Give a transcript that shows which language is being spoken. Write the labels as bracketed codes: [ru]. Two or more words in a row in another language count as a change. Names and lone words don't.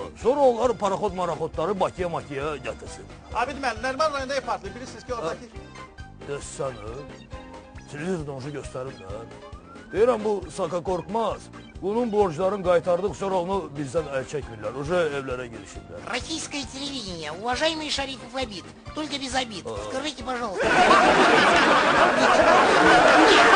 [az] Sonra onlar paraxod-maraxodları Bakıya-Makıya gətirsin. Abid müəllim, Nərman rayonunda ev partlayıb, bilirsiniz ki, oradakı... Desənə, televizorda onu göstəriblər. Deyirəm, bu Saka qorxmaz. Bunun borclarını qaytardıq, sonra onu bizdən əl çəkmirlər. Uca evlərə girişirlər. [ru] Российское телевидение, уважаемый Шарифов Абид, только без обид. Скажите, пожалуйста.